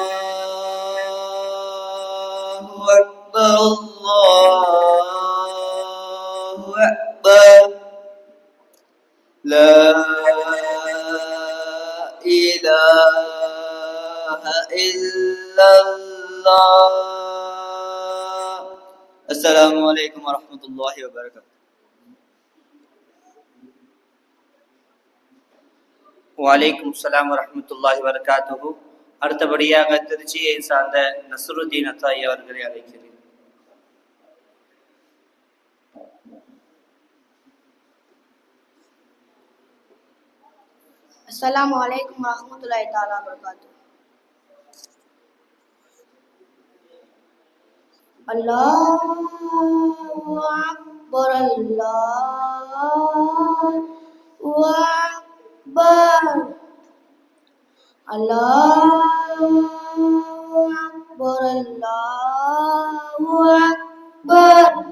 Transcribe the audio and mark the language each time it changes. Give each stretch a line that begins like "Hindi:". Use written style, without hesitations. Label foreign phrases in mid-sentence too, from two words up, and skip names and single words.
Arabic: أكبر الله أكبر لا إله إلا الله. السلام عليكم ورحمة الله وبركاته. وعليكم السلام ورحمة الله وبركاته.
Tamil: அடுத்தபடியாக திருச்சியை சார்ந்த நஸ்ருதீன் அத்தாயி அவர்களை அழைக்கிறேன்.
Arabic: السلام عليكم ورحمة الله تعالى وبركاته. الله أكبر، الله أكبر، الله أكبر، الله أكبر.